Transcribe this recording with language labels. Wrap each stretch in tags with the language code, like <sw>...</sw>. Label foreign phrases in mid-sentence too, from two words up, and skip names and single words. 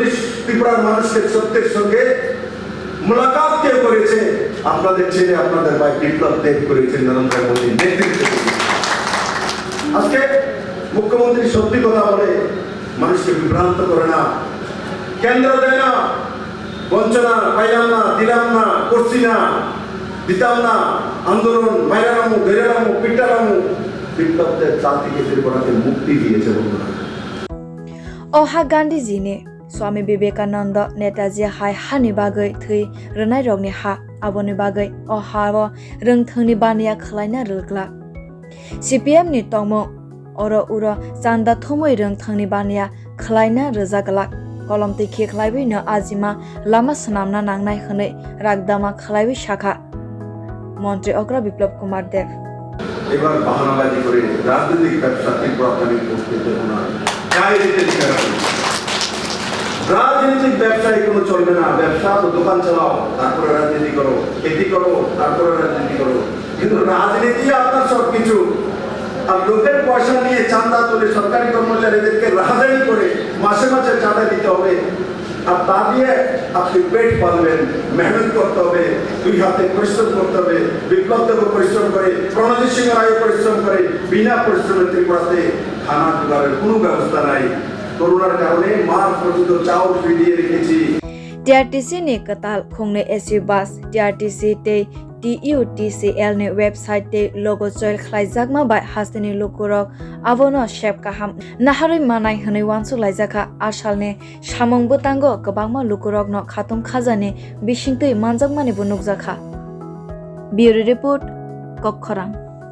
<bn>ত্রিপুরার মানুষের সত্যের সঙ্গে মুলাকাত কেউ করেছে আপনাদের ছেলে আপনাদের ভাই বিপ্লব দেব করেছেন নরেন্দ্র মোদীর নেতৃত্বে আজকে মুখ্যমন্ত্রী সত্যি কথা বলে মানুষকে বিভ্রান্ত করে না কেন্দ্র দেয় না বঞ্চনা পাইলাম না দিলাম না করছি না দিতাম না আন্দোলন মাইরালামু বেরালামু পিটালামু বিপ্লবদের জাতিকে ত্রিপুরাকে মুক্তি দিয়েছে বন্ধুরা</bn> <trp>Oha Gandhi ji ne Swami Vivekananda Netaji hai hani bagai thui rnai rokni ha aboni bagai oha ro rungthangni baniya khlaina rukla CPM ni tongmo oro uro chanda thomoi rungthangni baniya khlaina rjaglak kolom tikhi khlaibi no ajima lama sanamna nangnai hwnei rakdama khlaibi shakha Montri Okra Biplab Deb</trp> <bn>এবার বাহানাবাজি করে রাজনৈতিক ব্যবসা ত্রিপুরাকে করতে দেব না রাজনৈতিক ব্যবসায় কোনো চলবে না ব্যবসা তো দোকান চালাও তারপরে রাজনীতি করো খেতি করো তারপরে রাজনীতি করো কিন্তু রাজনীতি আপনার সবকিছু আর লোকের পয়সা নিয়ে চাঁদা তুলে সরকারি কর্মচারীদেরকে রাজনীতি করে মাসে মাসে চাঁদা দিতে হবে আর তা দিয়ে আপনি পেট পালবেন মেহনত করতে হবে দুই হাতে পরিশ্রম করতে হবে বিপ্লব দেব পরিশ্রম করে প্রণজিৎ সিংহ রায় পরিশ্রম করে বিনা পরিশ্রমে ত্রিপুরাতে খানা জোগাড়ের কোনো ব্যবস্থা নাই করোনার কারণে মার পর্যন্ত চাউল ফিরিয়ে রেখেছি</bn> <trp>TRTC ne katal khongnoi AC bus TRTC te TUTCL ne website te logo joil khlaijak ma bai hasteni lukurok abono shep kaham naharoi manai hnoi wansu laijakha asal ne samongbwtangno kwbangma lukurok no khatung khajani bisingtui manjakmani bu nukjakha</trp> <en>Bureau report</en> <trp>Kokkhorang</trp>